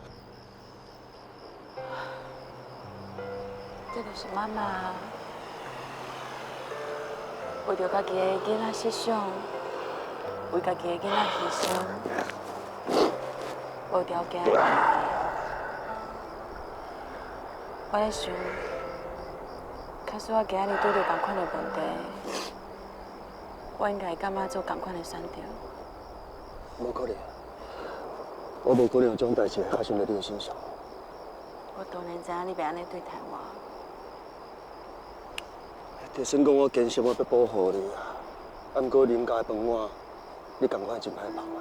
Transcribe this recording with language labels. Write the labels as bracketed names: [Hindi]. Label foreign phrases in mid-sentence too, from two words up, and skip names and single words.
[Min Nan Chinese] 这就是妈妈为着家己的囡仔设想，为家己的囡仔牺牲，无条件的爱。我咧想，假使我今日拄着同款的问题，我应该会感觉做同款的选择。无可能，我无可能有种代志发生在你的身上。我当然知影你袂安尼对待我。就算讲我坚信我要保护你啊，啊，不过林家的饭碗，你同款真歹放啊。